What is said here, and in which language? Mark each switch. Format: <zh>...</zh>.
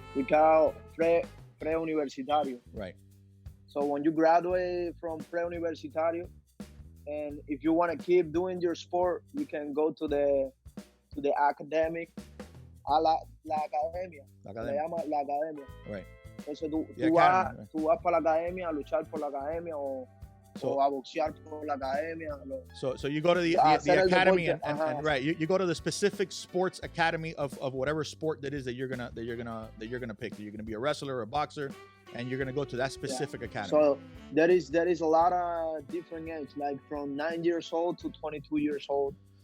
<en>we call pre-universitario. Right. So when you graduate from pre-universitario, and if you want to keep doing your sport, you can go to the academic, la academia.</en> <es>Le llama la academia. Right. Entonces tú vas para la academia a luchar por la academia o a boxear por la academia.</es> <en>So you go to the academy and right, you go to the specific sports academy of whatever sport that is that you're gonna pick. You're gonna be a wrestler or a boxer, and you're gonna go to that specific academy. So there is a lot of different age, like from 9 years old to 22 years old.</en>